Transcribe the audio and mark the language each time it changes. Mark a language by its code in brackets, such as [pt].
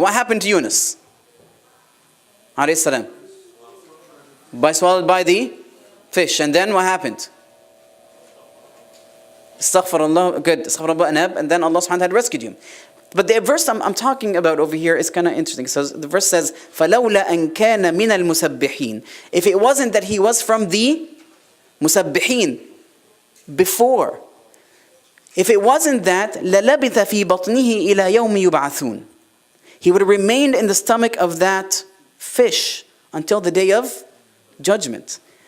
[en] What happened to Yunus, alayhi salam? Swallowed by the fish. And then what happened? Astaghfirullah, good. Astaghfirullah, and then Allah subhanahu wa ta'ala rescued him. But the verse I'm talking about over here is kind of interesting. So the verse says, [ar] فَلَوْلَا أَنْ كَانَ مِنَ الْمُسَبِّحِينَ. [en] If it wasn't that he was from the musabbihin before, if it wasn't that, [ar] لَلَبِثَ فِي بَطْنِهِ إِلَى يَوْمِ يُبْعَثُونَ. [en] He would have remained in the stomach of that fish until the day of judgment.